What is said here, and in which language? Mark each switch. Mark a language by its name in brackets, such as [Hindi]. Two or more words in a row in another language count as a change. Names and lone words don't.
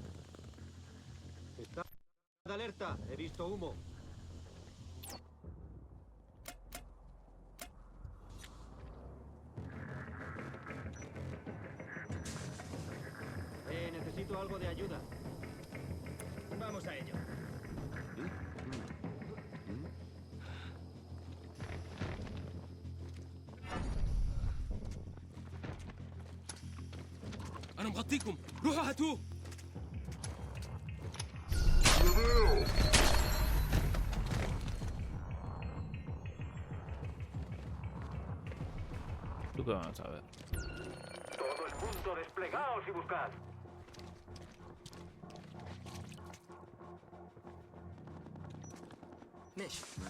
[Spanish] Está de alerta. He visto humo. Necesito algo de ayuda. Vamos a ello. [Arabic] أنا مغطيكم. روحوا هاتوه. [Spanish] ¿Tú qué vas a ver? Todo el mundo, desplegaos y buscad. Mesh.